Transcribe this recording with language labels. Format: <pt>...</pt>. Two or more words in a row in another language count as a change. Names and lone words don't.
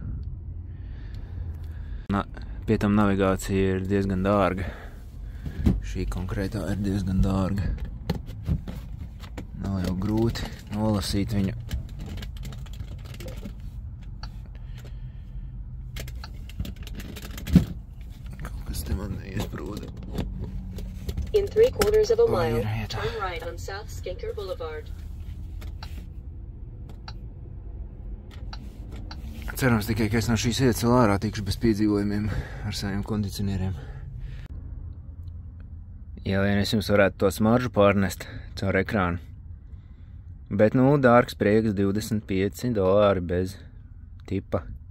<lv>Pie tam navigācija ir diezgan dārga. Šī konkrētā ir diezgan dārga. Nav jau grūti nolasīt viņu.</lv> <en>In 3/4 of a mile, turn right on South Skinker Boulevard.</en> <lv>Cerams tikai, ka es no šīs vietas vēl ārā tikšu bez piedzīvojumiem ar saviem kondicionieriem. Ja vien es jums varētu to smaržu pārnest caur ekrānu. Bet, dārgs prieks $25 bez tipa.</lv>